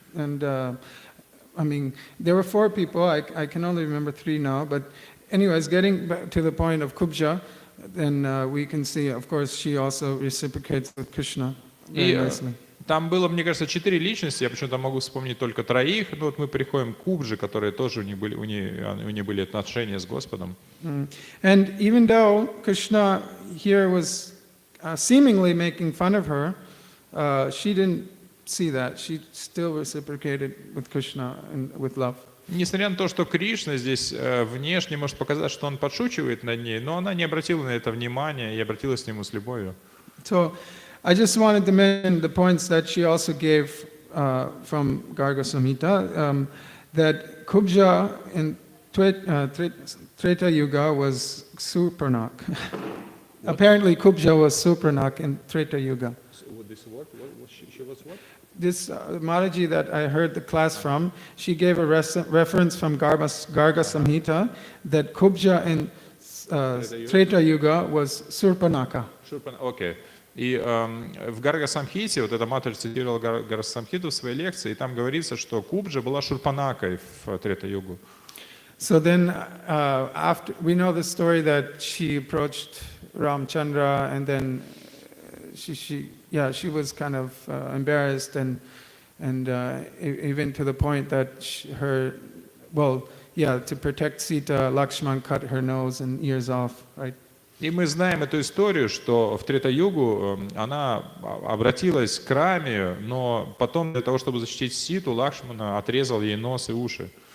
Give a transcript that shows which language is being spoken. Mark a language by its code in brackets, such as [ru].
[en] And I mean, there were 4 people. I can only remember 3 now. But anyways, getting back to the point of Kubja, then we can see, of course, she also reciprocates with Krishna very nicely. [ru] Там было, мне кажется, 4 личности, я почему-то могу вспомнить только 3. Ну вот мы приходим к Кубже, которые тоже у них были отношения с Господом. [en] And even though Krishna here was seemingly making fun of her, she didn't see that. She still reciprocated with Krishna and with love. [ru] Несмотря на то, что Кришна здесь внешне может показать, что он подшучивает над ней, но она не обратила на это внимания и обратилась к нему с любовью. [en] So I just wanted to mention the points that she also gave from Garga Samhita, that Kubja in Treta Yuga was Supranak. Apparently Kubja was Supranak in Treta Yuga. This Mataji that I heard the class from, she gave a reference from Garga Samhita that Kubja in Treta Yuga was Surpanaka. [ru] Окей. И в Гарга Самхите, вот эта Матаджи цитировала Гарга Самхиту в своей лекции, и там говорится, что Кубджа была Шурпанакой в Трета-югу. [en] So then, after we know the story that she approached Ramchandra, and then she was kind of embarrassed, and even to the point that her to protect Sita, Lakshman cut her nose and ears off, right? [ru] И мы знаем эту историю, что в Трета-югу она обратилась к Раме, но потом для того, чтобы защитить Ситу, Лакшмана отрезал ей нос и уши.